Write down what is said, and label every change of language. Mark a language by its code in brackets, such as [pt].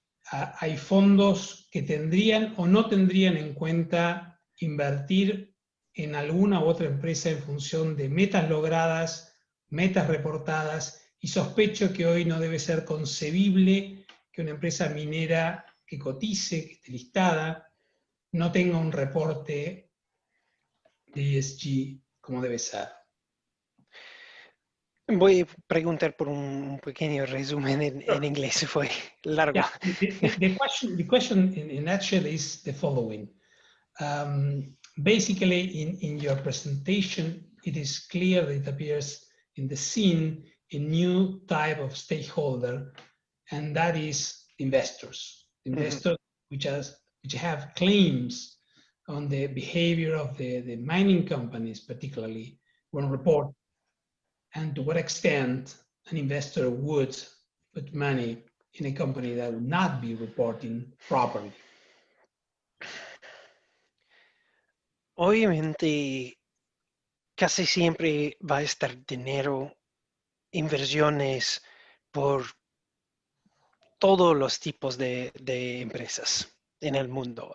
[es] hay fondos que tendrían o no tendrían en cuenta invertir en alguna u otra empresa en función de metas logradas, metas reportadas, y sospecho que hoy no debe ser concebible que una empresa minera que cotice, que esté listada, no tenga un reporte de ESG como debe ser. Voy a preguntar por un pequeño resumen en inglés, fue largo. [en] Yeah, the question in a nutshell is the following. Basically, in your presentation, it is clear that it appears in the scene a new type of stakeholder, and that is investors. Investors which have claims on the behavior of the mining companies, particularly when reporting. and to what extent an investor would put money in a company that would not be reporting properly? [es] Obviamente, casi siempre va a estar dinero, inversiones por todos los tipos de empresas en el mundo.